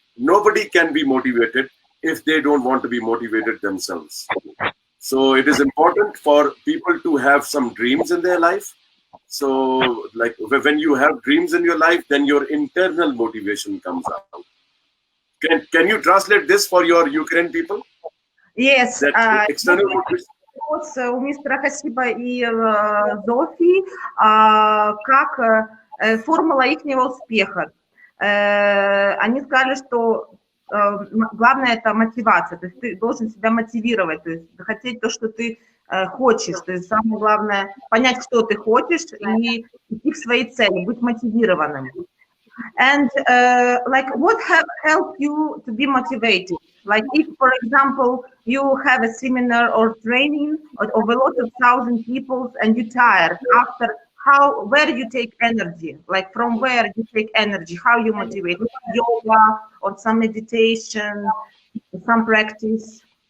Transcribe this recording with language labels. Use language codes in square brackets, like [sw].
[en] Nobody can be motivated if they don't want to be motivated themselves. So it is important for people to have some dreams in their life. So like when you have dreams in your life, then your internal motivation comes out. Can you translate this for your Ukrainian people? Yes. That external motivation. [ru] У мистера Хасиба и Зофи, как формула ихнего успеха. Они сказали, что главное это мотивация, то есть ты должен себя мотивировать, то есть хотеть то, что ты хочешь, то есть самое главное понять, что ты хочешь и идти к своей цели, быть мотивированным. [en] And what have helped you to be motivated? Like if, for example, you have a seminar or training of a lot of thousand people and you're tired after, where you take energy? Like from where you take energy? How you motivate? Yoga or some meditation, some practice?